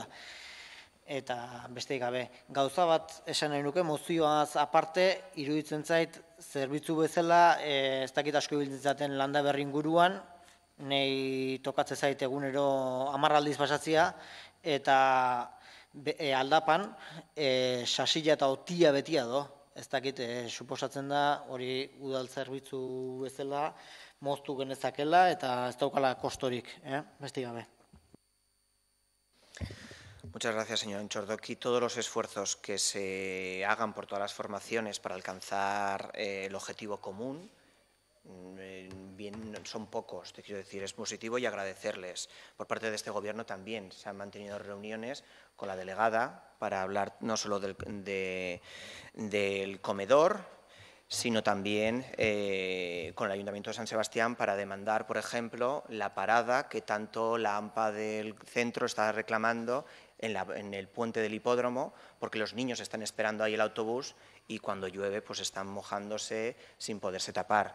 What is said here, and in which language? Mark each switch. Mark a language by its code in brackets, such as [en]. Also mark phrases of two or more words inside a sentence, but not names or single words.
[eu] Eta besteik gabe, gauza bat esan nahi nuke, mozioaz aparte, iruditzen zait, zerbitzu bezala, ez dakit asko ibiltzen zaten Landaberri inguruan, nahi tokatze zait egunero 10 aldiz pasatzea, eta aldapan, sasila eta otia betia do. Ez dakit, suposatzen da, hori udal zerbitzu bezala, moztu genezakela, eta ez daukala kostorik, besteik gabe. [es] Muchas gracias, señor Antxordoki. Todos los esfuerzos que se hagan por todas las formaciones para alcanzar el objetivo común, bien, son pocos, te quiero decir, es positivo y agradecerles. Por parte de este Gobierno también se han mantenido reuniones con la delegada para hablar no solo del comedor, sino también con el Ayuntamiento de San Sebastián para demandar, por ejemplo, la parada que tanto la AMPA del centro está reclamando en el puente del hipódromo, porque los niños están esperando ahí el autobús y cuando llueve pues están mojándose sin poderse tapar.